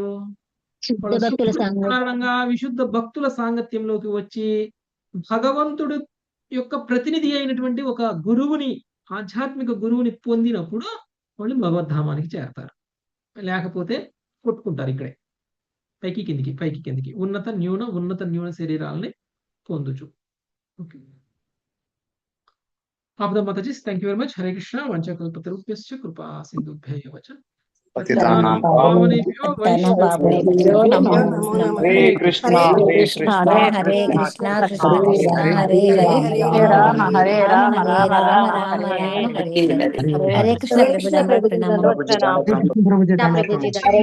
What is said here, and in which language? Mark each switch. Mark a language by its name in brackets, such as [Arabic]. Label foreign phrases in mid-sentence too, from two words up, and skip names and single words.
[Telugu] కారణంగా విశుద్ధ భక్తుల సాంగత్యంలోకి వచ్చి భగవంతుడు యొక్క ప్రతినిధి అయినటువంటి ఒక గురువుని, ఆధ్యాత్మిక గురువుని పొందినప్పుడు వాళ్ళు భగవద్ధామానికి చేరతారు. లేకపోతే కొట్టుకుంటారు ఇక్కడే, పైకి కిందికి, ఉన్నత న్యూన శరీరాలని పొందుచు. ఓకే, ఆపద మాతాజీ, [English] thank you very much. [Telugu] హరే కృష్ణ. [Sanskrit] వంచకల్పతరుభ్యశ్చ కృపా సింధుభ్యః వచ పతితానాం పావనేభ్యో వైష్ణవేభ్యో నమో నమః. హరే కృష్ణ హరే కృష్ణ కృష్ణ కృష్ణ హరే హరే హరే రామ హరే రామ రామ రామ హరే హరే హరే హరే. [Telugu] హరే కృష్ణ ప్రభుజీ, ప్రభుజీ, ప్రణామం. ప్రభుజీ.